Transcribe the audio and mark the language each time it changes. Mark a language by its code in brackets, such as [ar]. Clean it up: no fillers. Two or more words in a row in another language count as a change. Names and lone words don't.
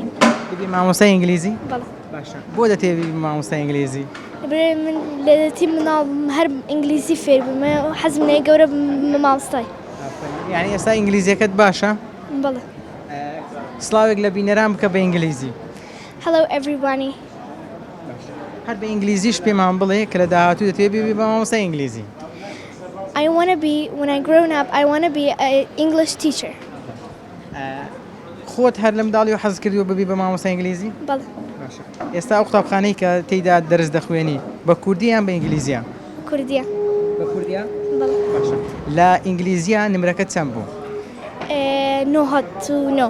[ckb] ببی مامۆستای ئینگلیزی؟ بەڵێ. باشە. بۆ دەتەوێت ببی مامۆستای ئینگلیزی؟ لەبەرەوەی من لە دەتی مناڵ هەر ئینگلیزی فێر بووم، حەزم لێ گەورە مامۆستای. یعنی ئێستا ئینگلیزیەکەت باشە؟ بەڵێ. سڵاوێک لە بینەران بکە بە ئینگلیزی. [en] Hello everybody. [ckb] هەر بە ئینگلیزیش پێمان بڵێ کە لە داهاتوو دەتەوێت ببی بە مامۆستای ئینگلیزی. [en] I want to be, when I grown up, I want to be an English teacher. [ckb] خۆت هەر لە منداڵی و حەز کردیوە ببی بە مامۆستای ئینگلیزی؟ بەڵێ. ئێستا ئەو قوتابخانەی کە تێیدا دەرس دەخوێنی بە کوردی یان بە ئینگلیزیە؟ کوردیە. بە کوردیە؟ بەڵێ. باشە. لە ئینگلیزیە نمرەکەت چەند بوو؟ 9